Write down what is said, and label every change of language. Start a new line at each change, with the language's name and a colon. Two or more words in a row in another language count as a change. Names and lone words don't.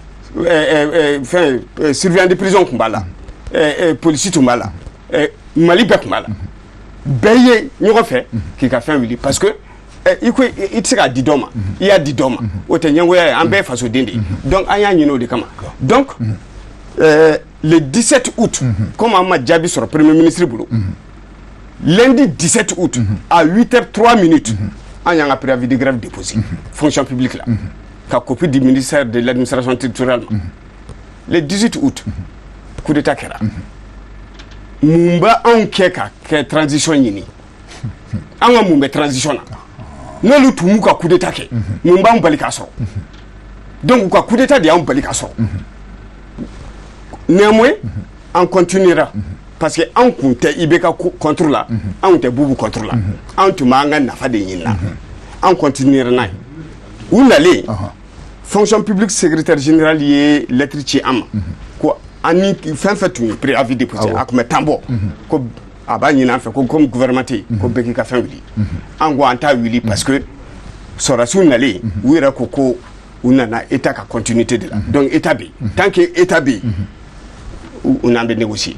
Bambara: fɛn
French: surveillant de prison
Bambara: tun b'a la polisi tun b'a la Mali bɛɛ tun b'a la bɛɛ ye ɲɔgɔn fɛ k'i ka fɛn wuli
French: parce que
Bambara: i ko i tɛ se k'a di dɔ ma i y'a di dɔ ma o tɛ ɲɛngoya ye an bɛɛ ye fasoden de ye donc an y'a ɲini o de kama donc
French: le 17 août comme
Bambara: an ma jaabi sɔrɔ
French: premier ministre
Bambara: bolo
French: lundi 17 août à 8h03
Bambara: an y'an ka
French: préavis de grève déposé fonction publique
Bambara: la ka
French: copie du ministère de l'administration territoriale
Bambara: ma
French: le 18 août coup d'état
Bambara: kɛra mun bɛ anw kɛ ka kɛ transition ɲini an ka mun bɛ transition na n'olu tun m'u ka
French: coup d'état
Bambara: kɛ mun b'anw bali k'a sɔrɔ donc u ka
French: coup d'état
Bambara: de y'anw bali k'a sɔrɔ néanmoins
French: on continuera parce que
Bambara: an kun tɛ IBK
French: contre la
Bambara: an tɛ Boubou
French: contre la
Bambara: an tun b'an ka nafa de ɲini na an continuera n'a ye u nalen fonction publique secrétaire général ye lettre ci an ma ko an ni fɛn fɛn tun ye
French: préavis déposé
Bambara: a tun bɛ temps bɔ ko a b'a ɲini an fɛ ko
French: comme gouvernement
Bambara: tɛ yen ko bɛɛ k'i ka fɛn wuli an ko an t'a wuli
French: parce que
Bambara: sɔrɔdasiw nalen u yɛrɛ ko u nana état ka
French: continuité de la
Bambara: donc état bi
French: tant que état
Bambara: bi u n'an bɛ négocier